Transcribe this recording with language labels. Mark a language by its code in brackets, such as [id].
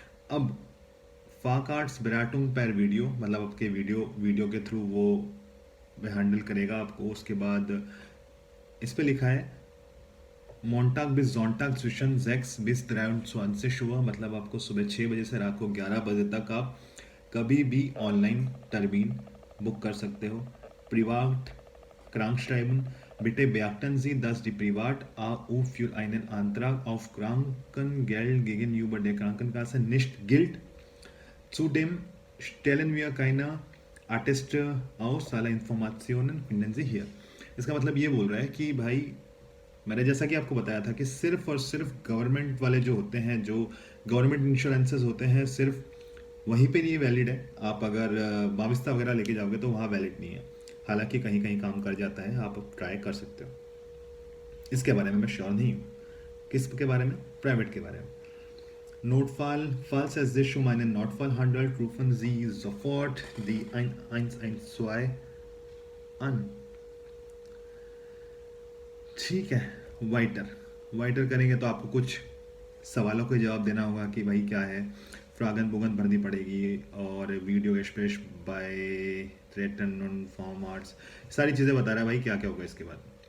[hi] अब फाकार्ट्स बेराटुंग पर वीडियो मतलब आपके वीडियो के थ्रू वो हैंडल करेगा आपको। उसके बाद इस पे लिखा है मोन्टाग बिस जोंटाग zwischen 6 bis 23 Uhr, मतलब आपको सुबह 6 बजे से रात को 11 बजे तक आप कभी भी ऑनलाइन टर्बीन बुक कर सकते हो। [de] Privat Krankschreiben, bitte beachten Sie, dass die Privat-AU für einen Antrag auf Krankengeld gegenüber der Krankenkasse nicht gilt. Zudem stellen wir keine Atteste aus, alle Informationen finden Sie hier। [hi] इसका मतलब ये बोल रहा है कि भाई, मैंने जैसा कि आपको बताया था कि सिर्फ और सिर्फ गवर्नमेंट वाले जो होते हैं, जो गवर्नमेंट इंश्योरेंसेस होते हैं, सिर्फ वहीं पे ये वैलिड है। आप अगर वाविस्ता वगैरह लेके जाओगे तो वहाँ वैलिड नहीं है। हालांकि कहीं कहीं काम कर जाता है, आप ट्राई कर सकते हो। इसके बारे में मैं श्योर नहीं हूँ। किसके बारे में? प्राइवेट के बारे में। [de] Notfall, falls es sich um einen Notfall handelt, rufen Sie sofort die 112 an। [hi] ठीक है। वाइटर, वाइटर करेंगे तो आपको कुछ सवालों के जवाब देना होगा कि भाई क्या है, फ्रागन बुगन भरनी पड़ेगी, और video express bye return form arts, सारी चीज़ें बता रहा है भाई क्या क्या होगा इसके बाद।